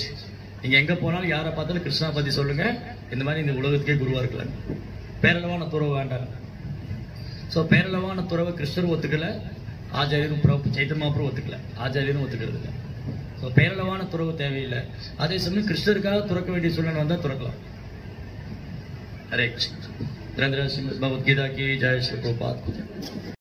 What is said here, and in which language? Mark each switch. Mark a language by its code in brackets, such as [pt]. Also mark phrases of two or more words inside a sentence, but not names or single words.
[ta] நீங்க எங்க போனாலும் யாரை பார்த்தாலும் கிருஷ்ணா பத்தி சொல்லுங்க, இந்த மாதிரி இந்த உலகத்துக்கே குருவா இருக்கலாம். பேரளவான துறவு வேண்டாம். ஸோ பேரளவான துறவை கிருஷ்ணர் ஒத்துக்கல, ஆச்சாரியரும் சைத்தன்ய மகாபிரபு ஒத்துக்கல, ஆச்சாரியரும் ஒத்துக்கிறது இல்லை. ஸோ பேரளவான துறவு தேவையில்லை. அதே சமயம் கிருஷ்ணருக்காக துறக்க வேண்டிய சூழ்நிலை வந்தா துறக்கலாம். [hi] हरे कृष्ण। धीरेन्द्र सिंह भगवद गीता की जय। श्री प्रभुपाद की जय।